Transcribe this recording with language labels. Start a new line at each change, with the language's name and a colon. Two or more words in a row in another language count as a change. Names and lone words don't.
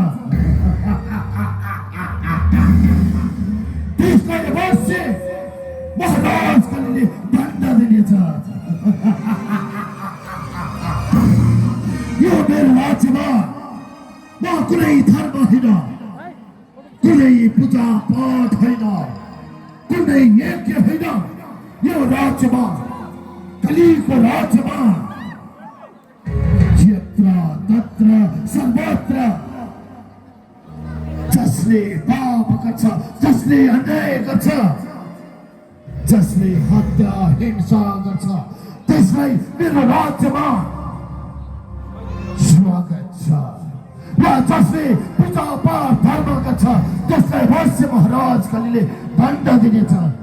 Nepali: त्यसलाई अवश्य महाराज कलिले दण्ड दिनेछ यो मेरो राज्यमा म कुनै धर्म होइन कुनै पूजा पाठ होइन कुनै यज्ञ होइन यो राज्यमा कलिको राज्यमा यत्र तत्र सर्वत्र जसले पाप गर्छ जसले अन्याय गर्छ जसले हत्या हिंसा गर्छ त्यसलाई मेरो राज्यमा स्वागत छ र जसले पूजा पाठ धर्म गर्छ त्यसलाई अवश्य महाराज कलिले दण्ड दिनेछ